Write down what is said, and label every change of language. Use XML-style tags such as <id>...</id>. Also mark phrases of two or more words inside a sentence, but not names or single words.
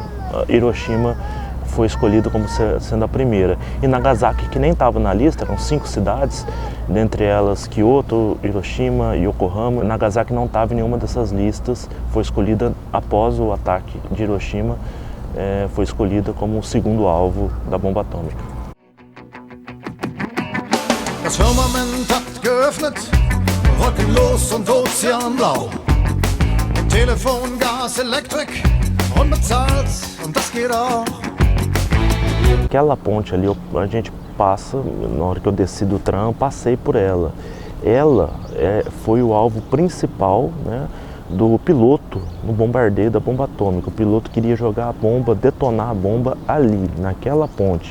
<pt>Hiroshima foi escolhida como sendo a primeira, e Nagasaki, que nem estava na lista, eram 5 cidades, dentre elas Kyoto, Hiroshima e Yokohama. Nagasaki não estava em nenhuma dessas listas, foi escolhida após o ataque de Hiroshima, foi escolhida como o segundo alvo da bomba atômica.</pt> <de>Das Firmament hat geöffnet, wolkenlos und ozeanblau. Telefon, Gas, Elektrik, unbezahlt, und das geht auch.</de> <pt>Aquela ponte ali, a gente passa, na hora que eu desci do tram, passei por ela. Ela foi o alvo principal, né, do piloto no bombardeio da bomba atômica. O piloto queria jogar a bomba, detonar a bomba ali, naquela ponte.</pt>